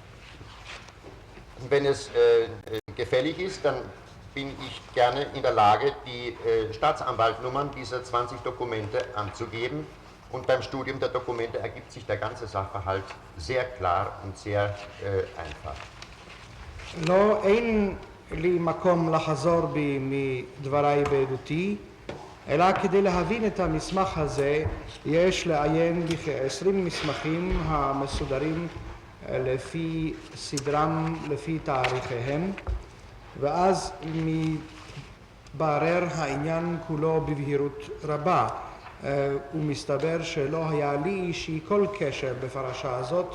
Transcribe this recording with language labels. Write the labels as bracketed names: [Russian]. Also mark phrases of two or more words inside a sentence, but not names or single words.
[German] Wenn es gefällig ist, dann bin ich gerne in der Lage, die Staatsanwaltnummern dieser 20 Dokumente anzugeben, und beim Studium der Dokumente ergibt sich der ganze Sachverhalt sehr klar und sehr einfach. [Hebrew] אין לי מקום לחזור בי מדבריי בעדותי, אלא כדי להבין את המסמך הזה יש לעיין בכ-20 מסמכים המסודרים לפי סדרם, לפי תאריכיהם, ואז מתברר העניין כולו בבהירות רבה, ומסתבר שלא היה לי אישי כל קשר בפרשה הזאת.